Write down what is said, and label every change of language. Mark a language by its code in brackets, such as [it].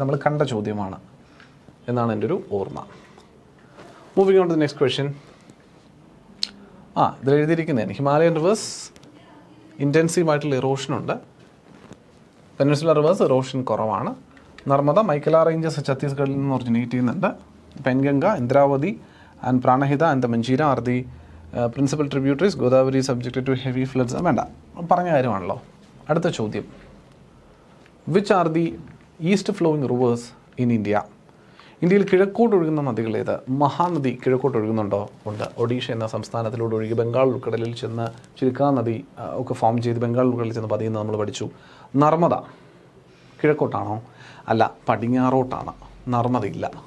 [ml] നമ്മൾ കണ്ട ചോദ്യമാണ് എന്നാണ് എൻ്റെ ഒരു ഓർമ്മ. [en] Moving on to the next question. [ml] ഇതിൽ എഴുതിയിരിക്കുന്നതാണ് Himalayan reverse ഇൻറ്റൻസീവായിട്ടുള്ള ഇറോഷനുണ്ട്. Peninsular reverse erosion കുറവാണ്. നർമ്മദ, മൈക്കല റേഞ്ചസ് ഛത്തീസ്ഗഡിൽ നിന്ന് ഒറിജിനേറ്റ് ചെയ്യുന്നുണ്ട്. [en] Penganga, Indravati and Pranahita and the Manjira are the principal tributaries. Godavari is subjected to heavy floods. [ml] വേണ്ട പറഞ്ഞ കാര്യമാണല്ലോ. അടുത്ത ചോദ്യം. [en] Which are the east flowing rivers in India? [ml] ഇന്ത്യയിൽ കിഴക്കോട്ട് ഒഴുകുന്ന നദികൾ ഏത്? മഹാനദി കിഴക്കോട്ട് ഒഴുകുന്നുണ്ടോ? ഉണ്ട്. ഒഡീഷ എന്ന സംസ്ഥാനത്തിലൂടെ ഒഴുകി ബംഗാൾ ഉൾക്കടലിൽ ചെന്ന് ചിൽക്ക നദി ഒക്കെ ഫോം ചെയ്ത് ബംഗാൾ ഉൾക്കടലിൽ ചെന്ന് പതിയുന്നത് നമ്മൾ പഠിച്ചു. നർമ്മദ കിഴക്കോട്ടാണോ? അല്ല, പടിഞ്ഞാറോട്ടാണ്. നർമ്മദ ഇല്ല.